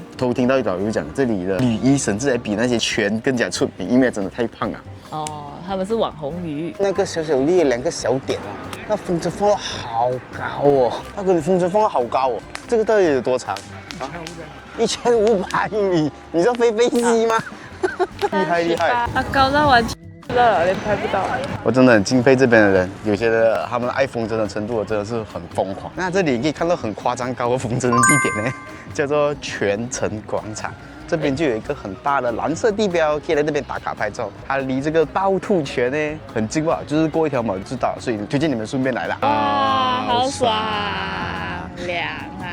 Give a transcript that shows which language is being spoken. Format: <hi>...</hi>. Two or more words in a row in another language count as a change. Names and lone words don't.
<zh>偷聽到導遊講，這裡的鯉魚甚至還比那些泉更加出名，因為真的太胖了。哦，他們是網紅魚。那個小小裂2個小點啊，那風箏放得好高哦，那個風箏放得好高哦，這個到底有多長？1500米，你知道飛機嗎？厲害！它高到完全不知道，連拍不到。我真的很敬佩這邊的人，有些的他們愛風箏的程度真的是很瘋狂。那這裡你可以看到很誇張高的風箏的地點呢，叫做泉城廣場。這邊就有一個很大的藍色地標，可以來這邊打卡拍照。它離這個趵突泉呢很近吧，就是過一條馬路就到，所以推薦你們順便來啦。哇，好爽，涼啊！</zh>